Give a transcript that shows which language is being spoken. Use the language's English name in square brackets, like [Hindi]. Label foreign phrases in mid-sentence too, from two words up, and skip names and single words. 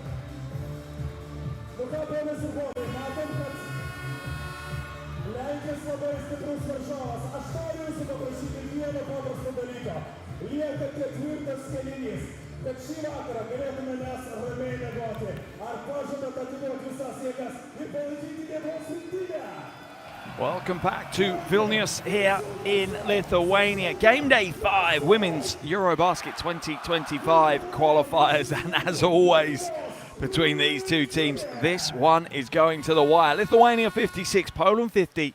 [Lithuanian] Nu ką, ponas ir ponai, matom, kad Lenkijos labai stiprus varžovas. Aš noriu jūsų paprašyti vieno paprasto dalyko. Lieka 4 kėlinys. Kad šį vakarą galėtume mes ramiai miegoti. Ar pažadat atiduoti visas jėgas ir palaikyti Lietuvos rinktinę? [English] Welcome back to Vilnius here in Lithuania. Game day 5, Women's EuroBasket 2025 qualifiers. And as always, between these two teams, this one is going to the wire. Lithuania 56, Poland 50.